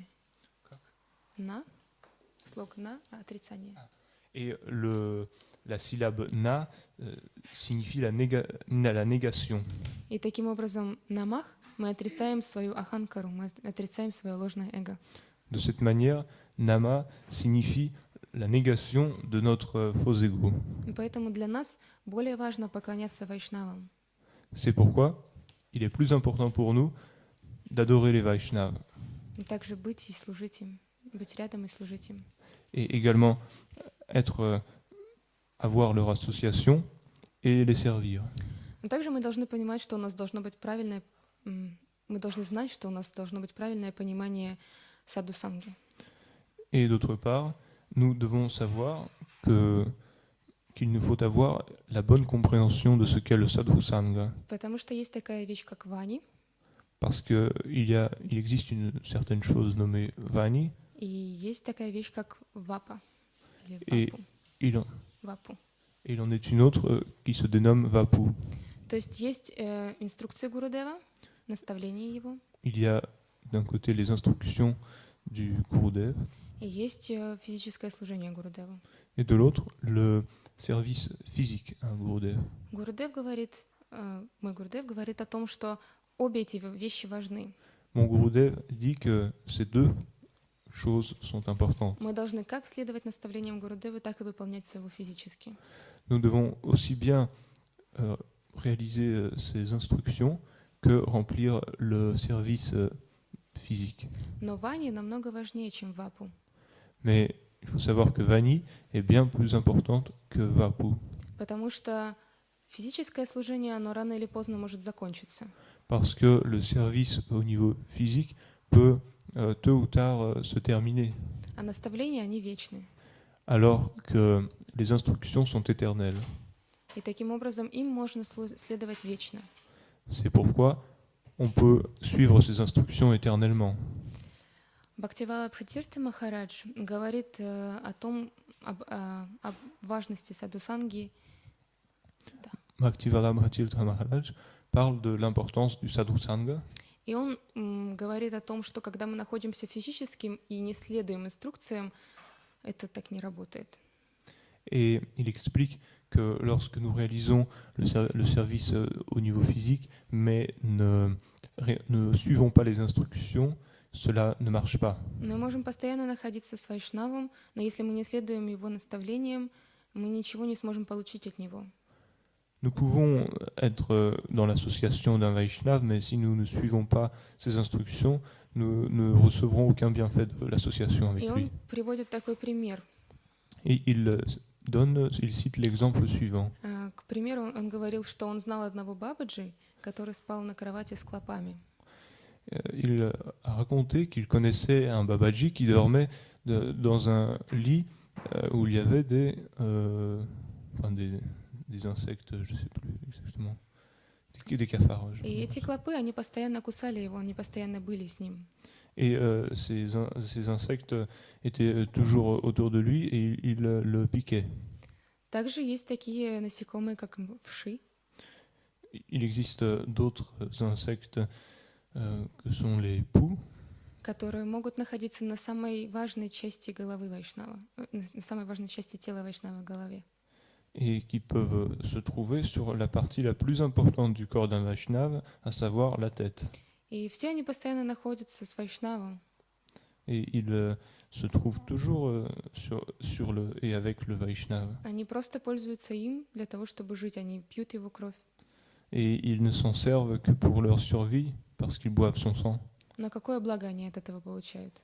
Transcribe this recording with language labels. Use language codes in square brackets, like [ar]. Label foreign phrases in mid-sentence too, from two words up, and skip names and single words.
[ru] На, слог на, отрицание. [fr] Et la syllabe na signifie la négation. [ru] И таким образом намах мы отрицаем свою аханкару, мы отрицаем свое ложное эго. [fr] De cette manière, nama signifie la négation de notre faux ego. [ru] И поэтому для нас более важно поклоняться вайшнавам. [fr] C'est pourquoi il est plus important pour nous d'adorer les Vaishnavas. [ru] И также быть и служить им, быть рядом и служить им. [fr] Et également avoir leur association et les servir. [ru] Но также мы должны понимать, что у нас должно быть правильное, мы должны знать, что у нас должно быть правильное понимание саду-санги. [fr] Et d'autre part, nous devons savoir qu'il nous faut avoir la bonne compréhension de ce qu'est le sadhu sangha. [ru] Потому что есть такая вещь, как вани, [fr] Parce qu'il existe une certaine chose nommée vani, [ru] и есть такая вещь, как вапа. Или [fr] et [ru] вапу. [fr] il en est une autre qui se dénomme vapu. [ru] То есть есть инструкции Гурудева, наставления его, [fr] Il y a d'un côté les instructions du Gurudev, [ru] и есть физическое служение Гурудеву. [fr] et de l'autre le service physique à un Gurudev. [ru] Мой Гурудев говорит о том, что обе эти вещи важны. [fr] Mon Gurudev dit que ces deux choses sont importantes. [ru] Мы должны как следовать наставлениям Гурудева, так и выполнять его физически. [fr] Nous devons aussi bien réaliser ces instructions que remplir le service physique. [ru] Но вани намного важнее, чем вапу. [fr] Mais il faut savoir que Vani est bien plus importante que Vapu. [ru] Потому что физическое служение, оно рано или поздно может закончиться. [fr] Parce que le service au niveau physique peut tôt ou tard se terminer. [ru] А наставления, они вечны. [fr] Alors que les instructions sont éternelles. [ru] И таким образом им можно следовать вечно. [fr] C'est pourquoi on peut suivre ces instructions éternellement. [ru] Бхактивалабха Тирта Махарадж говорит о том, об важности садхусанги. Да. [fr] Bhaktivedanta Tirtha Maharaj parle de l'importance du sadhusanga. [ru] И он говорит о том, что когда мы находимся физически и не следуем инструкциям, это так не работает. [fr] Et il explique que lorsque nous réalisons le service au niveau physique, mais ne suivons pas les instructions, cela ne marche pas. [ru] Мы можем постоянно находиться с вайшнавом, но если мы не следуем его наставлениям, мы ничего не сможем получить от него. [fr] Nous pouvons être dans l'association d'un Vaishnav, mais si nous ne suivons pas ses instructions, nous ne recevrons aucun bienfait de l'association avec [ru] И [fr] lui. [ru] он приводит такой пример. [fr] Et il cite l'exemple suivant. [ru] К примеру, он говорил, что он знал одного бабаджи, который спал на кровати с клопами. [fr] Il a raconté qu'il connaissait un Babaji qui dormait dans un lit où il y avait des insectes, je ne sais plus exactement, des cafards. [ru] И эти клопы, они постоянно кусали его, они постоянно были с ним. [fr] Et ces insectes étaient toujours autour de lui et il le piquait. [ru] Также есть такие насекомые, как вши. [fr] Il existe d'autres insectes que sont les poux, [ru] которые могут находиться на самой важной части головы вайшнава, на самой важной части тела вайшнава в голове. [fr] et qui peuvent se trouver sur la partie la plus importante du corps d'un Vaishnava, à savoir la tête. [ru] И все они постоянно находятся с вайшнавом. [fr] Et ils se trouvent toujours sur le et avec le Vaishnava. [ru] Они просто пользуются им для того, чтобы жить. Они пьют его кровь. [fr] Et ils ne s'en servent que pour leur survie, parce qu'ils boivent son sang. [ru] Но какое благо они от этого получают?